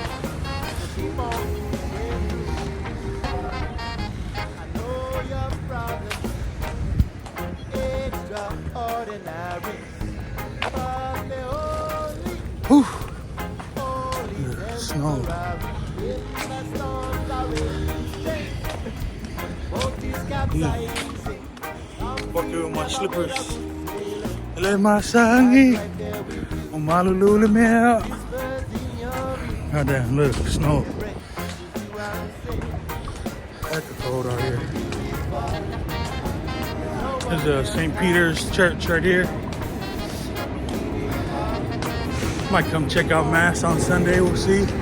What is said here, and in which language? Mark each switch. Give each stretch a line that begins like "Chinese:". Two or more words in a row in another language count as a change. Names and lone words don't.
English: Keep on pushing through. I know your problems extraordinary, but they're only Whew. Yeah, snow. when the storms are raging. Boat is capsizing. Walking with my slippers. Let my sangi.
Hawaiian: Mahalo mea.
English: God damn, look, snow. That's cold out here. There's St. Peter's Church right here. Might come check out Mass on Sunday, we'll see.